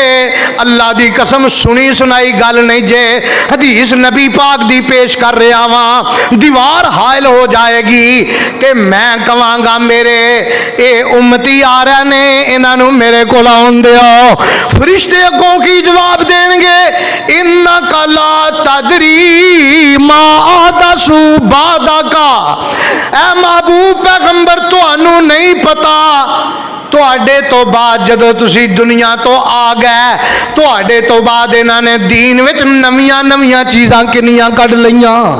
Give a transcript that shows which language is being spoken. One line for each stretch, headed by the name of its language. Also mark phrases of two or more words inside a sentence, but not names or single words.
Punjabi: اللہ دی قسم سنی سنائی گل نہیں جے، حدیث نبی پاک دی پیش کر رہا واں. دیوار حائل ہو جائے گی تے میں کہاں گا میرے یہ امتی آ رہے نے، انہاں نوں میرے کول آؤن دیو. فرشتے اگوں کی جواب دین گے,
Arabic: إنك لا تدري ما أحدثوا بعدك,
Punjabi: اے محبوب پیغمبر تہانوں نہیں پتا تہاڈے تو بعد جدوں تسی دنیا تو آ گئے، تہاڈے تو بعد انہاں نے دین وچ نویاں نویاں چیزاں کنیاں کڈھ لئیاں.